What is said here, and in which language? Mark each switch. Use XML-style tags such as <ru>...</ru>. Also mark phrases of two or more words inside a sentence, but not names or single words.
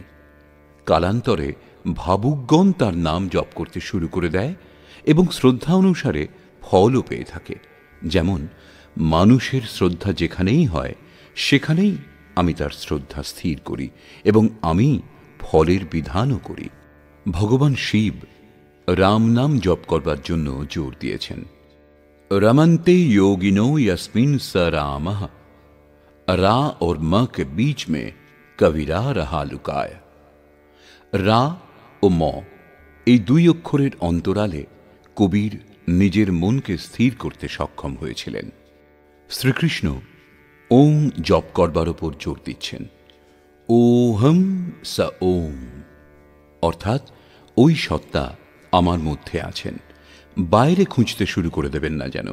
<bn>কালান্তরে ভাবুকগণ তার নাম জপ করতে শুরু করে দেয় এবং শ্রদ্ধা অনুসারে ফলও পেয়ে থাকে। যেমন মানুষের শ্রদ্ধা যেখানেই হয় সেখানেই আমি তার শ্রদ্ধা স্থির করি এবং আমি ফলের বিধানও করি। ভগবান শিব রাম নাম জপ করবার জন্য জোর দিয়েছেন।</bn> <sa>रमन्ते योगिनो यस्मिन् स रामः</sa> <hi>रा और म के बीच में कविरा रहा लुकाय।</hi> <bn>রা ও ম এই দুই অক্ষরের অন্তরালে কবির নিজের মনকে স্থির করতে সক্ষম হয়েছিলেন। শ্রীকৃষ্ণ ওম জপ করবার ওপর জোর দিচ্ছেন। ওহম স ওম অর্থাৎ ওই সত্তা আমার মধ্যে আছেন, বাইরে খুঁজতে শুরু করে দেবেন না যেন।</bn>